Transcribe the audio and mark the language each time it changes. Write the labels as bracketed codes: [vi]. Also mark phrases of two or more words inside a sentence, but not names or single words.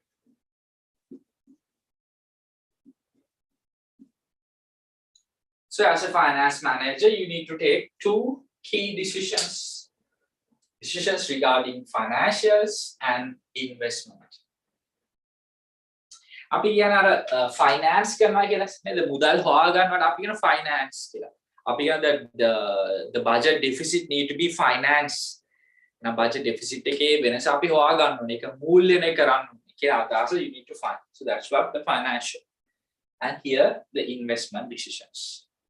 [en] so as a finance manager, you need to take two key decisions regarding financials and investment. [si] අපි කියන අර finance කරනවා කියලා නේද මුදල් හොයා ගන්නවට අපි කියන finance කියලා. අපි කියන [en] the budget deficit need to be financed. [si] Now [en] budget deficit [si] එකේ වෙනස අපි හොයා ගන්න ඕනේ. ඒක මූල්‍යණය කරන්න ඕනේ කියලා අදහස [en] you need to find. So that's what the financial. And here the investment decisions.